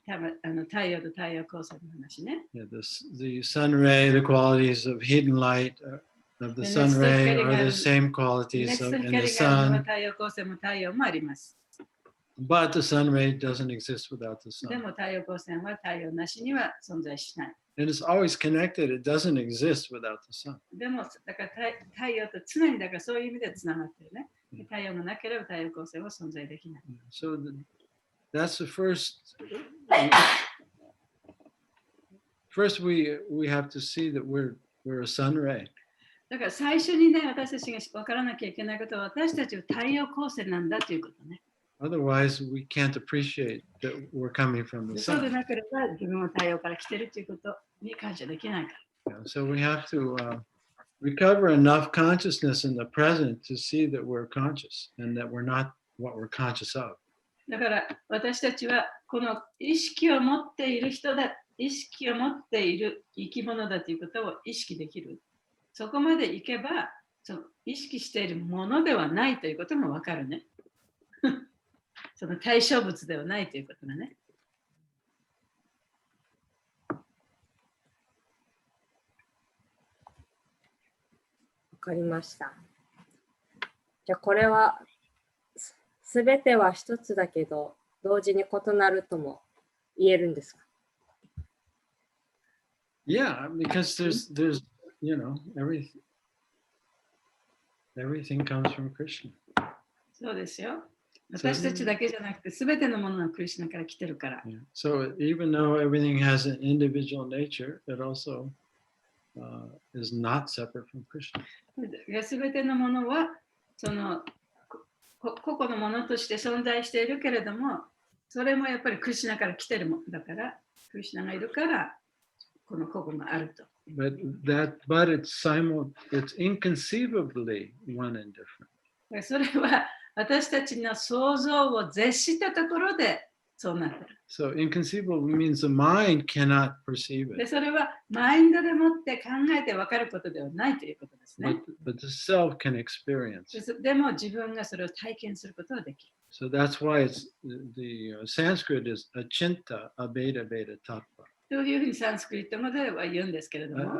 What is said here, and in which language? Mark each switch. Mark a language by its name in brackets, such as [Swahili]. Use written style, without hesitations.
[Japanese] 太陽と太陽光線の話ね。 [English] Yeah, the sun ray, the qualities of heat and light of the sun ray are the same qualities in the sun. [Japanese] 太陽光線も太陽もあります。 [English] But the sun ray doesn't exist without the sun. [Japanese] でも太陽光線は太陽なしには存在しない。 And it's always connected. It doesn't exist without the sun. でもだから太陽と常にだからそういう意味でつながってるね。太陽がなければ太陽光線は存在できない。 [English] So that's the first. First, we have to see that we're a sun ray. [Japanese] だから最初にね、私たちが分からなきゃいけないことは、私たちは太陽光線なんだということね。 [English] Otherwise, we can't appreciate that we're coming from the [Japanese] そうで [English] sun. [Japanese] なければ、自分は太陽から来てるということに感謝できないから。 [English] So we have to recover enough consciousness in the present to see that we're conscious and that we're not what we're conscious of. [Japanese] だから私たちはこの意識を持っている人だ、意識を持っている生き物だということを意識できる。そこまでいけば、その意識しているものではないということもわかるね。その対象物ではないということだね。わかりました。じゃあこれはすべては一つだけど同時に異なるとも言えるんですか？ [English] Yeah, because there's you know everything comes from Krishna. [Japanese] そうですよ。私たちだけじゃなくて、すべてのものはクリシュナから来てるから。 [English] Yeah. So even though everything has an individual nature, it also is not separate from Krishna. [Japanese] すべてのものは、その個々のものとして存在しているけれども、それもやっぱりクリシュナから来てるもんだから、クリシュナがいるから、この個々があると。 [English] But it's inconceivably one and different. [Japanese] それは私たちの想像を絶したところでそうなってる。 [English] So inconceivable means the mind cannot perceive [Japanese] で、 [English] it. [Japanese] それはマインドでもって考えて分かることではないということですね。 [English] But the self can experience. [Japanese] でも自分がそれを体験することができる。 [English] So that's why the Sanskrit is achinta abheda bheda tattva. [Japanese] というふうにサンスクリット語では言うんですけれども、